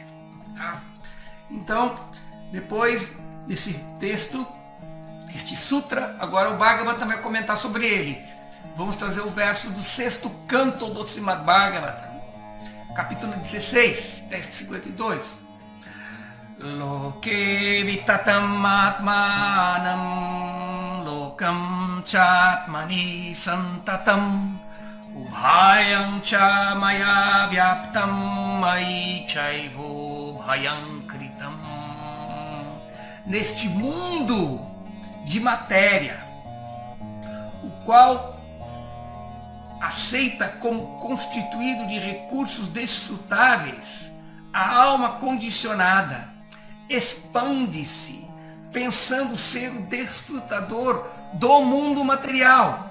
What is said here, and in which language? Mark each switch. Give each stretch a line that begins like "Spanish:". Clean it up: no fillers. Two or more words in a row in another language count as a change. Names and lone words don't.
Portuguese: Tá? Então, depois desse texto, este sutra, agora o Bhagavata vai comentar sobre ele. Vamos trazer o verso do 6º canto do Srimad Bhagavatam, capítulo 16, texto 52.
Sanskrit: Loke vitatam atmanam lokam chatmani santatam ubhayam cha maya vyaptam mai chaivo bhayam kritam.
Portuguese: Neste mundo de matéria, o qual aceita como constituído de recursos desfrutáveis, a alma condicionada expande-se, pensando ser o desfrutador do mundo material.